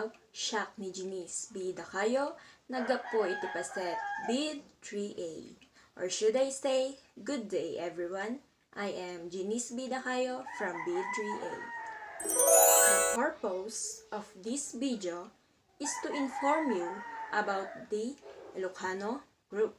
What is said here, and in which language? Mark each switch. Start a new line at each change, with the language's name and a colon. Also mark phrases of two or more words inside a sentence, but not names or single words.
Iloko: Siak ni Jenice, bida kayo, nagapo iti paset, bid 3A.
English: Or should I say, good day everyone. I am Jenice
Iloko: bida kayo
English: from bid 3A. The purpose of this video is to inform you about the ILOCANO group.